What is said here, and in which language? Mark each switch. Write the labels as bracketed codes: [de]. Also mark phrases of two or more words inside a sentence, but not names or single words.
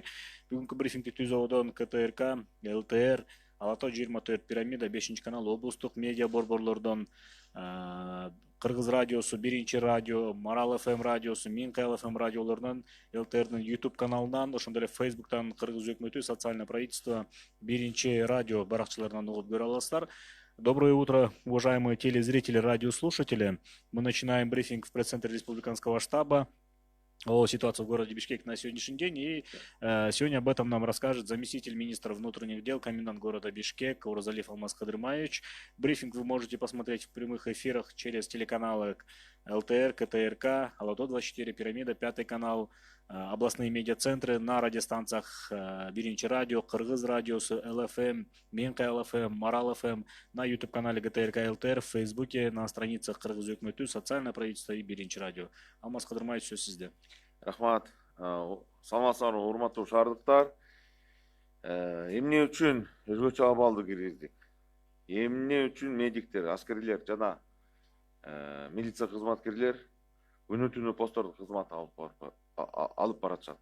[ky] Бүгүнкү брифингди ТүЗОдон КТРК, ЛТР, Ала Тоо 24 Пирамида, 5 канал, облустук медиа борборлордон Кыргыз радиосу, Биринчи радио, Марал ФМ радиосу, Минкал ФМ радиолорунан, ЛТРдин YouTube каналынан, ошондой эле Facebooктан Кыргыз өкмөтү, социальное правительство, Биринчи радио баракчаларынан угуп көрө аласыздар. [ru] Доброе утро, уважаемые телезрители, радиослушатели. Мы начинаем брифинг в пресс-центре республиканского штаба о ситуации в городе Бишкек на сегодняшний день. И сегодня об этом нам расскажет заместитель министра внутренних дел, комендант города Бишкек Оразалиев Алмаз Кадырмаевич. Брифинг вы можете посмотреть в прямых эфирах через телеканалы ЛТР, КТРК, Ала Тоо 24, Пирамида, 5 канал, областные медиацентры на радиостанциях Биринчи радио, Кыргыз радиосу, ЛФМ, Минка ЛФМ, Марал ФМ, на YouTube-канале ГТРК ЛТР, в Фейсбуке, на страницах Кыргыз өкмөтү, социальное правительство и Биринчи радио. [ky] Алмаз Кадырмаевич, сөз сизде. Рахмат. Саламатсыздарбы, урматтуу шаардыктар. Эмне үчүн өзгөчө абалды киргиздик? Эмне үчүн медиктер, аскерлер жана милиция кызматкерлер күнү түнү посттордо кызмат алып баратышат?